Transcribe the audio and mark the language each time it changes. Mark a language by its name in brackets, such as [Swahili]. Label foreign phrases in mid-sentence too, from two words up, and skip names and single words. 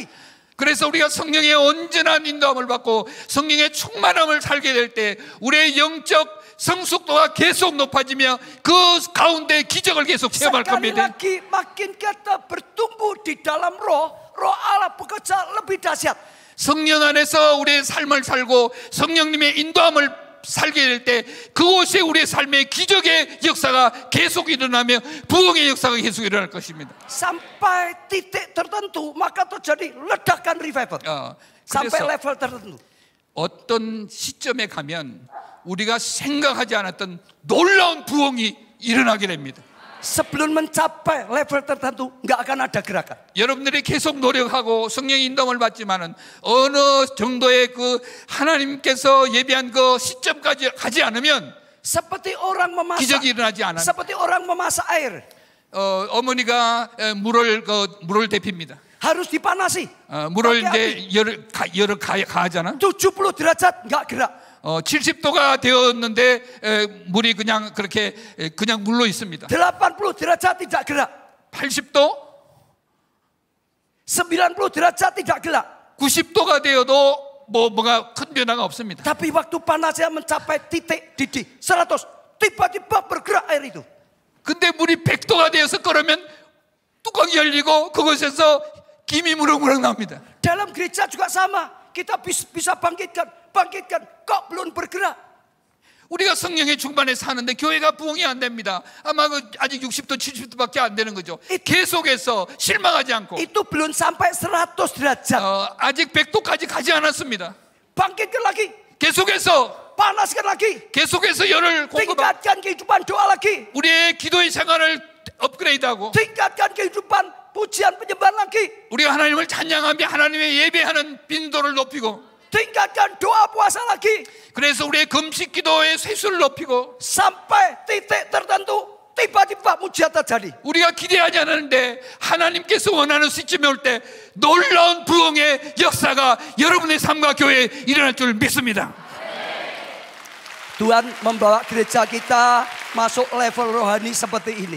[Korean] 그래서 우리가 성령의 온전한 인도함을 받고 성령의 충만함을 살게 될 때 우리의 영적 성숙도가 계속 높아지며 그 가운데 기적을 계속 체험할 겁니다. [Indonesian] Sekali lagi makin kita bertumbuh di dalam roh Allah bekerja lebih dahsyat. [Korean] 성령 안에서 우리의 삶을 살고 성령님의 인도함을 살게 될 때 그곳에 우리의 삶의 기적의 역사가 계속 일어나며 부흥의 역사가 계속 일어날 것입니다. [Indonesian] Sampai titik tertentu maka terjadi ledakan revival. Sampai level tertentu. [Korean] 어떤 시점에 가면 우리가 생각하지 않았던 놀라운 부흥이 일어나게 됩니다. [Indonesian] Sebelum mencapai level tertentu nggak akan ada gerakan. [Korean] 여러분들이 계속 노력하고 성령의 인도함을 받지만은 어느 정도의 그 하나님께서 예비한 그 시점까지 가지 않으면 [Indonesian] Seperti orang memasak. [Korean] 기적이 일어나지 않아요. [Indonesian] Seperti orang memasak air. [Korean] 어머니가 물을 데핍니다. [Indonesian] Harus dipanasi. [Korean] 물을 이제 열을 가하잖아. [Indonesian] 70 derajat nggak gerak. [Korean] 70도가 되었는데 물이 그냥 그렇게 그냥 물로 있습니다. [Indonesian] 80 derajat tidak gerak. [Korean] 80도, [Indonesian] 90 derajat tidak gerak. [Korean] 90도가 되어도 뭐가 큰 변화가 없습니다. [Indonesian] Tapi waktu panasnya mencapai titik didih 100, tiba-tiba bergerak air itu. [Korean] 근데 물이 100도가 되어서 끓으면 뚜껑이 열리고 그곳에서 김이 무럭무럭 나옵니다. [Indonesian] Dalam gereja juga sama. Kita bisa bangkitkan, kok belum bergerak? [Korean] 우리가 성령의 중반에 사는데 교회가 부흥이 안 됩니다. 아마 아직 60도, 70도밖에 안 되는 거죠. 계속해서 실망하지 않고. [Indonesian] Itu belum sampai 100 derajat. [Korean] 아직 100도까지 가지 않았습니다. [Indonesian] Bangkitkan lagi. [Korean] 계속해서 [Indonesian] panaskan lagi. [Korean] 계속해서 열을 공급하고. [Indonesian] tingkatkan kehidupan doa lagi. [Korean] 우리의 기도의 생활을 업그레이드하고. [Indonesian] tingkatkan kehidupan pujian penyembahan lagi. [Korean] 우리가 하나님을 찬양하며 하나님의 예배하는 빈도를 높이고. [Indonesian] tingkatkan doa puasa lagi. [Korean] 그래서 우리의 금식 기도의 쇄수를 높이고 [Indonesian] sampai titik tertentu tiba-tiba mujizat terjadi. [Korean] 우리가 기대하지 않았는데 하나님께서 원하는 시점이 올 때 놀라운 부흥의 역사가 여러분의 삶과 교회에 일어날 줄 믿습니다. [Indonesian] Tuhan membawa gereja kita masuk level rohani seperti ini.